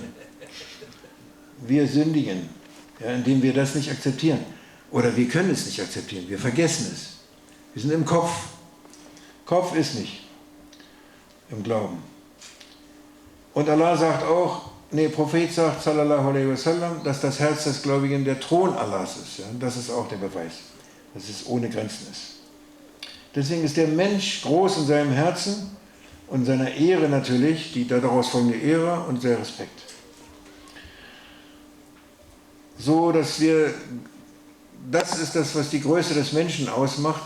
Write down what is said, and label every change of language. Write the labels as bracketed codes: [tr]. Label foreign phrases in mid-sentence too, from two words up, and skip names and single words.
[de] Wir sündigen, ja, indem wir das nicht akzeptieren. Oder wir können es nicht akzeptieren. Wir vergessen es. Wir sind im Kopf. Kopf ist nicht im Glauben. Und Allah sagt auch, Prophet sagt, [ar] sallallahu alaihi wasallam, [de] dass das Herz des Gläubigen der Thron Allahs ist. Ja? Das ist auch der Beweis, dass es ohne Grenzen ist. Deswegen ist der Mensch groß in seinem Herzen und seiner Ehre natürlich, die daraus folgende Ehre und der Respekt. So, dass das ist das, was die Größe des Menschen ausmacht.